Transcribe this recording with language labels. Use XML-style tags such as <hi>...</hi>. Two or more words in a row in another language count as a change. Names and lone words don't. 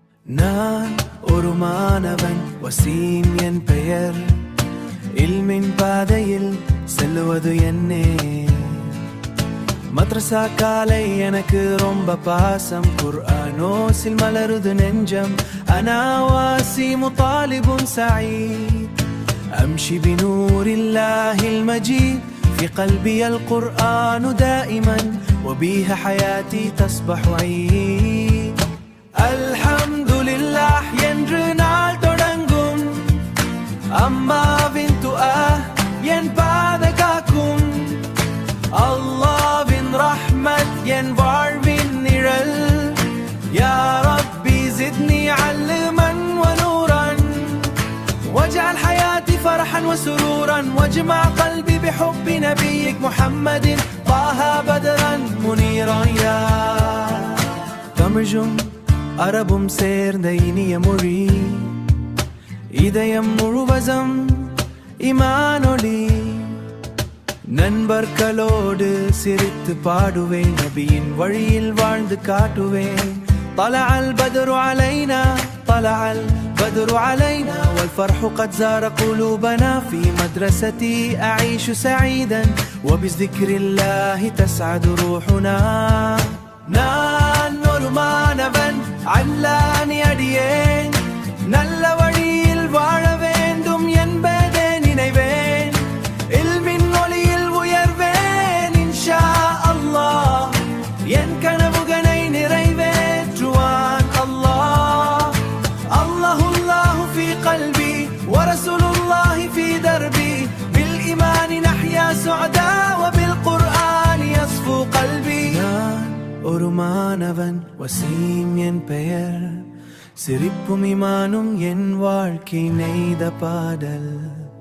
<ta>நான் ஒரு மாணவன் வசீம் என் பெயர் இல்மின் பாதையில் செல்லுவது என்னே மத்ரசா காலை எனக்கு ரொம்ப பாசம் குர்ஆனோசில் மலருது நெஞ்சம்</ta> <ar>أنا واسيم طالب سعيد أمشي بنور الله المجيد في قلبي القرآن دائما وبيها حياتي تصبح عيد الحمد لله</ar> <ta>என்று நாள் தொடங்கும் அம்மாவின் துஆ என் பாதுகாக்கும் அல்லாஹ்வின் ரஹ்மத் என் வாழ்வின் நிழல்</ta> <ar>يا ربي زدني علما ونورا واجعل حياتي فرحا وسرورا واجمع قلبي بحب نبيك محمد طه بدرا منيرا يا</ar> <ta>தமிழும் அரபும் சேர்ந்த இனிய மொழி இதயம் முழுவதும் ஈமானொளி நண்பர்களோடு சிரித்து பாடுவேன் நபியின் வழியில் வாழ்ந்து காட்டுவேன்</ta> <ar>طلع البدر علينا طلع البدر علينا والفرح قد زار قلوبنا في مدرستي أعيش سعيدا وبذكر الله تسعد روحنا</ar> <ta>நான் ஒரு மாணவன் அல்லாஹ் அடியேன் நல்ல வழியில் வாழ வேண்டும் என்பதே நினைவேன் இல்மின் ஒளியில் உயர்வேன் இன்ஷா அல்லாஹ் என் கனவுகளை நிறைவேற்றுவான் அல்லாஹ்</ta> <ar>الله الله في قلبي ورسول الله في دربي بالإيمان نحيا سعداء وبالقرآن يصفو قلبي</ar> <ta>ஒரு மாணவன் வசீம் என் பெயர் சிரிப்பும் ஈமானும் என் வாழ்க்கை நெய்த பாடல்</ta>